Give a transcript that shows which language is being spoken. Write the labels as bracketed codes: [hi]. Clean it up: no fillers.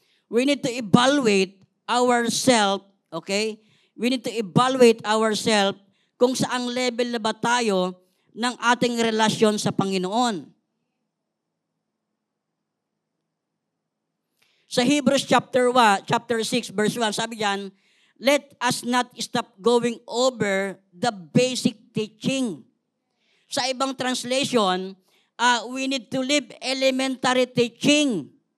[en] We need to evaluate ourselves, okay? We need to evaluate ourselves [tl] kung saang level na ba tayo ng ating relasyon sa Panginoon. [en] Sa Hebrews chapter 6, verse 1, [tl] sabi diyan, [en] let us not stop going over the basic teaching. [tl] Sa ibang translation, [en] we need to live elementary teaching.